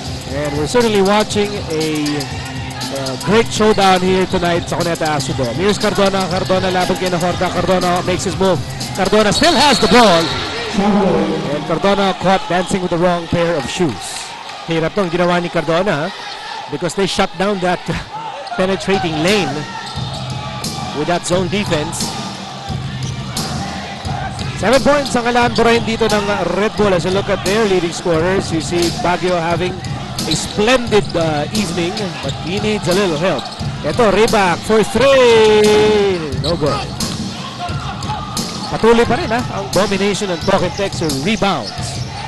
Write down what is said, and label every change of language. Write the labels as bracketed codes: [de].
[en] And we're certainly watching a great showdown here tonight sa Cuneta Astrodome. Here's Cardona. Cardona laban kay Nahorda. Cardona makes his move. Cardona still has the ball. And Cardona caught dancing with the wrong pair of shoes. [tl] Hirap tong ginawa ni Cardona, [en] because they shut down that penetrating lane with that zone defense. [tl] 7 points ang kalandurain dito ng Red Bull. [en] As you look at their leading scorers, you see Baguio having a splendid evening, but he needs a little help. Ito, Reback for 3. No good. [tl] Patuloy pa rin ang domination ng Talking Tex rebounds.